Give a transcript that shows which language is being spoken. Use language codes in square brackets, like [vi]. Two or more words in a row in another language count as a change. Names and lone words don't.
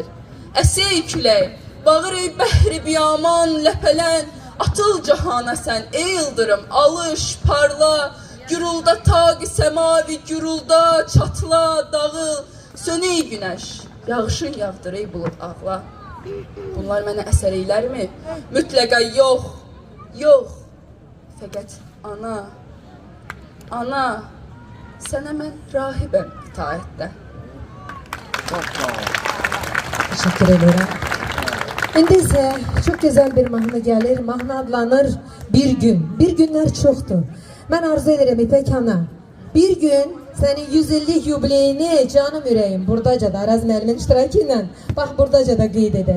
[az] Əsey külək, bağır ey bəhri biyaman ləpələn, atıl cahana sən ey yıldırım, alış, parla, gürulda taq-ı səmavi, gürulda, çatla, dağıl, sön ey günəş, yağışın yağdır ey bulud ağla. Bunlar mənə əsər eylərmi? Mütləqa yox, yox. Fəqət ana, ana, sənə mən rahibəm itaətdə. [tr] Teşekkür ederim. İndi ise çok güzel bir mahnı gelir. Mahnı adlanır Bir Gün. Bir günler çoktur. Ben arzu ederim İpek Ana. [az] Bir gün senin 150 yubileyini canım yüreğim buradaca da Araz müəllimin iştirakıyla bak buradaca da qeyd edək.